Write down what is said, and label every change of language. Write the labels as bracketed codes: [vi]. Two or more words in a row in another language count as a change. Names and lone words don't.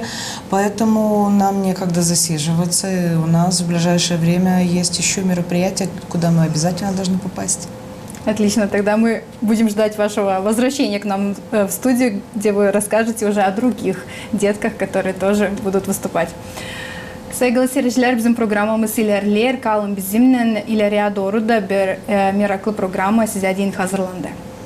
[ru] Поэтому нам некогда засиживаться. И у нас в ближайшее время есть еще мероприятия, куда мы обязательно должны попасть. Отлично, тогда мы будем ждать вашего возвращения к нам в студию, где вы расскажете уже о других детках, которые тоже будут выступать. [crh] Saygılı seyirciler, bizim programımız ilerler. Kalın bizimle ileriye doğru da bir meraklı programa size din hazırlandı.